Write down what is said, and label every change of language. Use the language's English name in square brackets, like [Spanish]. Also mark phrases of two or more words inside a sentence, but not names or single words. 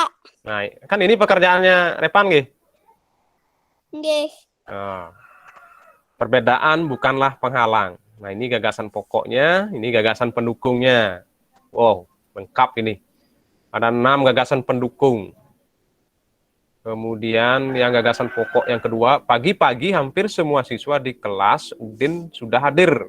[Indonesian] Nah, kan ini pekerjaannya Repan nggih. Nggih. Nah, perbedaan bukanlah penghalang. Nah, ini gagasan pokoknya, ini gagasan pendukungnya. Wow, lengkap ini. Ada 6 gagasan pendukung. Kemudian yang gagasan pokok yang kedua, pagi-pagi hampir semua siswa di kelas Udin sudah hadir.